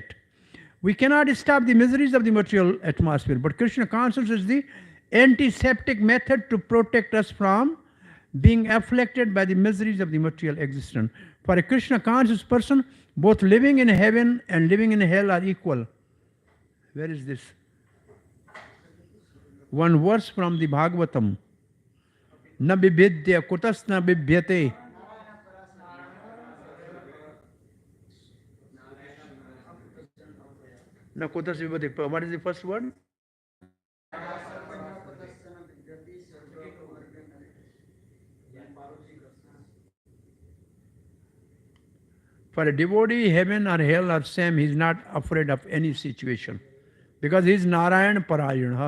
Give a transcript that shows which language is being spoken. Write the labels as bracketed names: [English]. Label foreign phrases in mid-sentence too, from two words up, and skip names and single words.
[English] We cannot stop the miseries of the material atmosphere, but Krishna consciousness is the antiseptic method to protect us from being afflicted by the miseries of the material existence. For a Krishna conscious person, both living in heaven and living in hell are equal. Where is this? One verse from the Bhagavatam. [Sanskrit] Na bibhidya kutas na bibhyate. Na kutas bibhyate. [English] What is the first word? For a devotee, heaven or hell are same. He is not afraid of any situation. Because he is [Sanskrit] Narayan Parayana.